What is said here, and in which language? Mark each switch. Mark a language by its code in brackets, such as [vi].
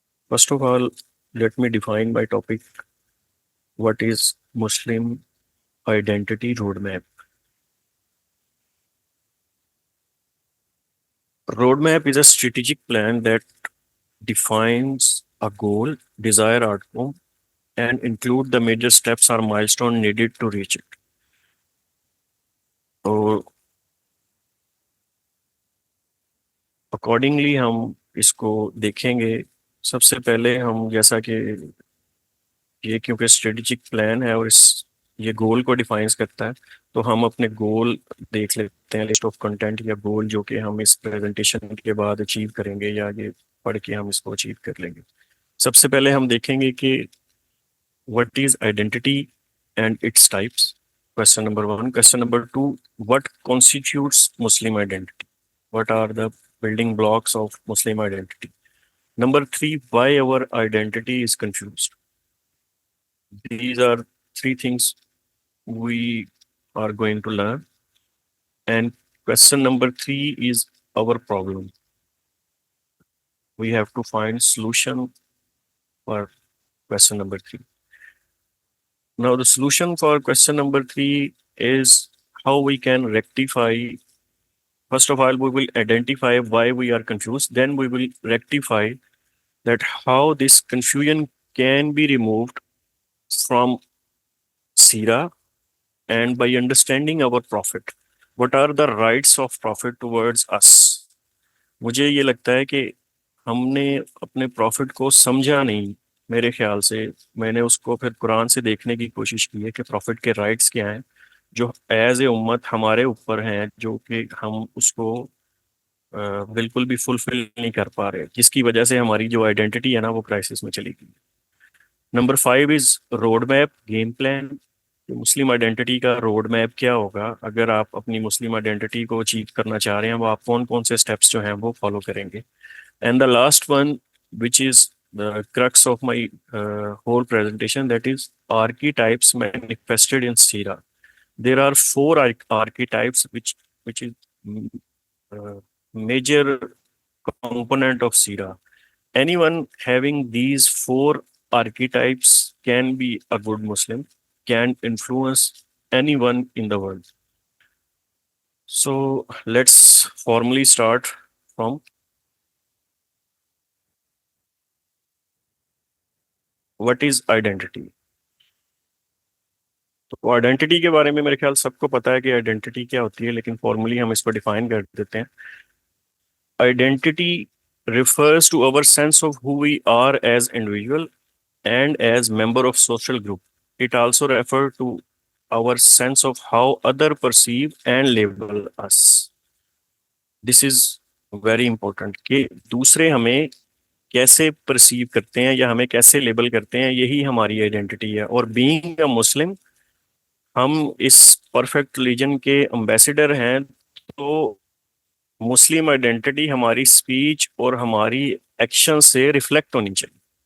[en] First of all, let me define my topic. What is Muslim Identity Roadmap? Roadmap is a strategic plan that defines a goal, desired outcome, and include the major steps or milestone needed to reach it. So, accordingly [ur] ہم اس کو دیکھیں گے. سب سے پہلے ہم جیسا کہ یہ کیونکہ اسٹریٹجک پلان ہے اور یہ گول کو ڈیفائنس کرتا ہے، تو ہم اپنے گول دیکھ لیتے ہیں، لسٹ آف کنٹینٹ یا گول جو کہ ہم اس پریزنٹیشن کے بعد اچیو کریں گے یا یہ پڑھ کے ہم اس کو اچیو کر لیں گے. سب سے پہلے ہم دیکھیں گے کہ [en] what is identity and its types? Question number 1. Question number 2. What constitutes Muslim identity? What are the building blocks of Muslim identity? Number 3. Why our identity is confused? These are 3 things we are going to learn. And question number 3 is our problem. We have to find solution for question number 3. Now, the solution for question number 3 is how we can rectify. First of all, we will identify why we are confused. Then we will rectify that how this confusion can be removed from Sira and by understanding our Prophet. What are the rights of Prophet towards us? [ur] مجھے یہ لگتا ہے کہ ہم نے اپنے profit کو سمجھا نہیں. میرے خیال سے میں نے اس کو پھر قرآن سے دیکھنے کی کوشش کی ہے کہ پروفٹ کے رائٹس کیا ہیں جو ایز اے امت ہمارے اوپر ہیں، جو کہ ہم اس کو بالکل بھی فلفل نہیں کر پا رہے، جس کی وجہ سے ہماری جو آئیڈینٹی ہے نا وہ کرائسس میں چلی گئی. نمبر 5 از روڈ میپ، گیم پلان. مسلم آئیڈینٹی کا روڈ میپ کیا ہوگا اگر آپ اپنی مسلم آئیڈینٹی کو اچیو کرنا چاہ رہے ہیں، وہ آپ کون کون سے اسٹیپس جو ہیں وہ فالو کریں گے. [en] And the last one which is the crux of my whole presentation, that is archetypes manifested in Sira. There are 4 archetypes which is major component of Sira. Anyone having these 4 archetypes can be a good Muslim, can influence anyone in the world. So let's formally start from what is identity. [ur] تو identity کے بارے میں میرے خیال سب کو پتا ہے کہ آئیڈینٹی کیا ہوتی ہے، لیکن فارملی ہم اس کو ڈیفائن کر دیتے ہیں. [en] Identity refers to our sense of who we are as individual and as member of social group. It also refers to our sense of how other perceive and label us. This is very important [ur] کہ دوسرے ہمیں کیسے perceive کرتے ہیں یا ہمیں کیسے label کرتے ہیں، یہی ہماری آئیڈینٹی ہے. اور بینگ اے مسلم ہم اس پرفیکٹ ریلیجن کے امبیسڈر ہیں، تو مسلم آئیڈینٹی ہماری اسپیچ اور ہماری ایکشن سے ریفلیکٹ ہونی چاہیے.